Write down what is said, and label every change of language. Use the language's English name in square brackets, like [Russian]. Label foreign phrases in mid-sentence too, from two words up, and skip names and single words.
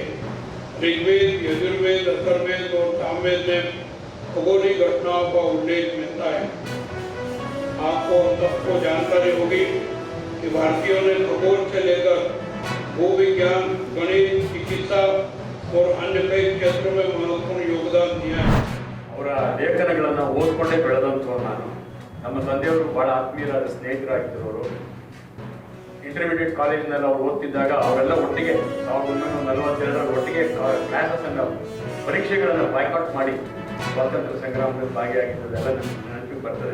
[Hindi] ऋग्वेद, यजुर्वेद, अथर्ववेद और सामवेद में खगोलीय घटनाओं का उल्लेख मिलता है. आपको सबको जानकारी होगी कि भारतीयों ने खगोल से लेकर भूविज्ञान, गणित, चिकित्सा और अन्य कई क्षेत्रों में महत्वपूर्ण योगदान दिया है. [Kannada] ಅವರ ಲೇಖನಗಳನ್ನು ಓದ್ಕೊಂಡೇ ಬೆಳೆದಂಥವ್ರು ನಾನು. ನಮ್ಮ ತಂದೆಯವರು ಭಾಳ ಆತ್ಮೀಯರಾದ ಸ್ನೇಹಿತರಾಗಿದ್ದರು. ಅವರು ಇಂಟರ್ಮೀಡಿಯೇಟ್ ಕಾಲೇಜಿನಲ್ಲಿ ಅವ್ರು ಓದ್ತಿದ್ದಾಗ ಅವರೆಲ್ಲ ಒಟ್ಟಿಗೆ 1942 ಒಟ್ಟಿಗೆ ಕ್ಲಾಸಸ್ಸನ್ನು ಪರೀಕ್ಷೆಗಳನ್ನು ಬಾಯ್ಕಾಟ್ ಮಾಡಿ ಸ್ವಾತಂತ್ರ್ಯ ಸಂಗ್ರಾಮದಲ್ಲಿ ಭಾಗಿಯಾಗಿದ್ದದೆಲ್ಲ ನೆನಪಿಗೆ ಬರ್ತದೆ.